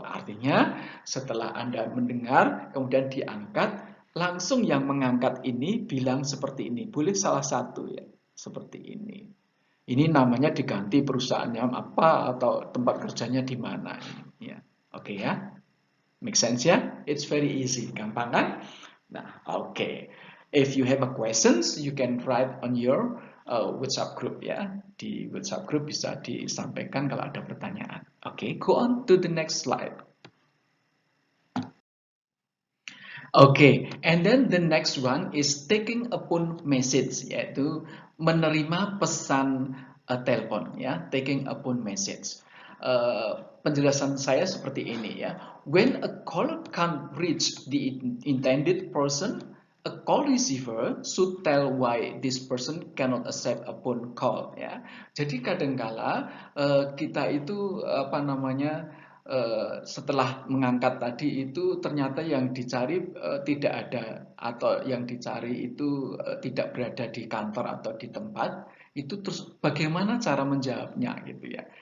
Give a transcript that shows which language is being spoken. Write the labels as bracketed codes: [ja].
[id] Artinya setelah Anda mendengar kemudian diangkat, langsung yang mengangkat ini bilang seperti ini. Boleh salah satu ya, seperti ini. Ini namanya diganti perusahaannya apa atau tempat kerjanya di mana. Ya, oke ya. Make sense ya? [en] It's very easy, [id] gampang kan? [en] Nah, oke. If you have a questions, you can write on your WhatsApp group ya. [id] Di WhatsApp group bisa disampaikan kalau ada pertanyaan. [en] Oke, go on to the next slide. Okay, and then the next one is taking a phone message, [id] yaitu menerima pesan telepon ya, [en] taking a phone message. [id] Penjelasan saya seperti ini ya. [en] When a caller can't reach the intended person, a call receiver should tell why this person cannot accept a phone call ya. [id] Jadi kadangkala kita itu apa namanya setelah mengangkat tadi itu ternyata yang dicari tidak ada atau yang dicari itu tidak berada di kantor atau di tempat, itu terus bagaimana cara menjawabnya gitu ya.